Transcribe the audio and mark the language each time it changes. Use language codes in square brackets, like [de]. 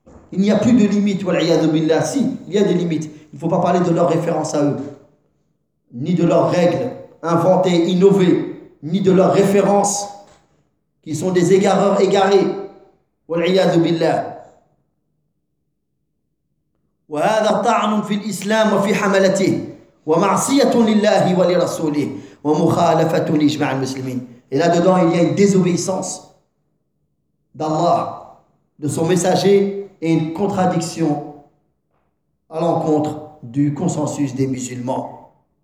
[fr] Il n'y a plus de limites, wal'iyadu billah. Si, il y a des limites. Il ne faut pas parler de leurs références à eux, ni de leurs règles inventées, innovées, ni de leurs références, qui sont des égareurs égarés. [ar] Wal'iyadu billah. وهذا طعن في الإسلام وفي حملته ومعصية لله ولرسوله ومخالفة لإجماع المسلمين. [fr] Et là-dedans, il y a une désobéissance d'Allah, de son messager, et une contradiction à l'encontre du consensus des musulmans.